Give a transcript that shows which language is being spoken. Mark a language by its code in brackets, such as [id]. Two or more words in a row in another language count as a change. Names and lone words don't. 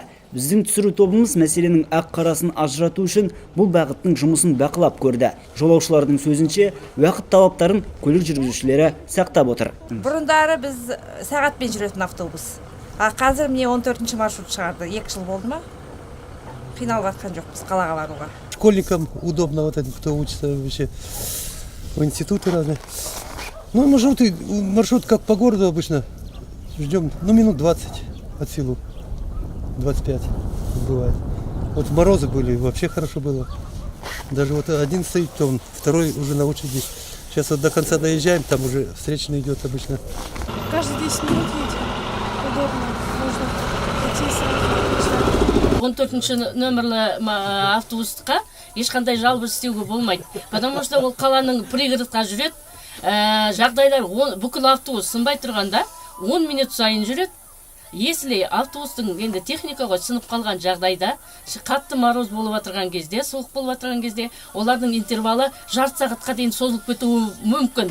[kk] Біздің түсіру тобымыз мәселенің ақ-қарасын ажырату үшін бұл бағыттың жұмысын бақылап көрді. Жолаушылардың сөзінше, уақыт талаптарын көлік жүргізушілері сақтап отыр. Бұрындары біз сағатпен жүретін автобус. Қазір міне 14 маршрут шығарды. 2 жыл болды ма? Қиналып жатқан жоқпыз қалаға баруға. [ru] Школьникам удобно, вот этим, кто учится вообще в институты разные. Ну, маршрут как по городу обычно. Ждем, минут 20 от силы. 25 бывает. Вот в морозы были, вообще хорошо было. Даже вот один стоит темный, второй уже на очереди. Сейчас вот до конца доезжаем, там уже встречный идет обычно. Каждые 10 минут едем. Удобно. Можно идти сразу. [kk] 14 нөмірлі автобусқа ешқандай жалбыз істеуге болмайды. [ru] Потому что [kk] ол қаланың пригородқа жүреді. Жағдайлар бүкіл автобус сынбай тұрғанда 10 минут сайын жүреді. Если автобустың енді техникаға сынып қалған жағдайда, қатты мороз болып отырған кезде, суық болып отырған кезде, олардың интервалы жарты сағатқа дейін созылып кетуі мүмкін.